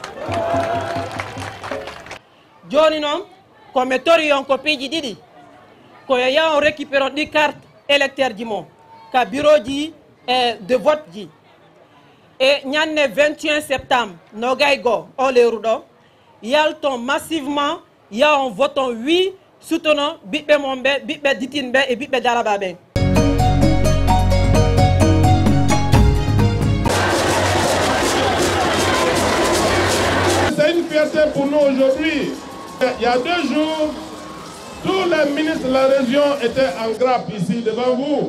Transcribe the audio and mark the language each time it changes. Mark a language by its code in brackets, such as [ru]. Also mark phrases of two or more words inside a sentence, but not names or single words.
[ff] joni noon komi tori on ko piiji ɗiɗi koyo yaha on récupéré ɗi carte électeur ji mon ka bureau ji [fr] de vote [ff] ji e ñande 21 septembre nogaygo o lewru ɗo yalton massivement yaha on voton [fr] oui soutenant [ff] ɓiɓɓe mon ɓe ɓiɓɓe ditinɓe e ɓiɓɓe daraba ɓen. [fr] C'est une fierté pour nous aujourd'hui. Il y a 2 jours, tous les ministres de la région étaient en grappe ici devant vous.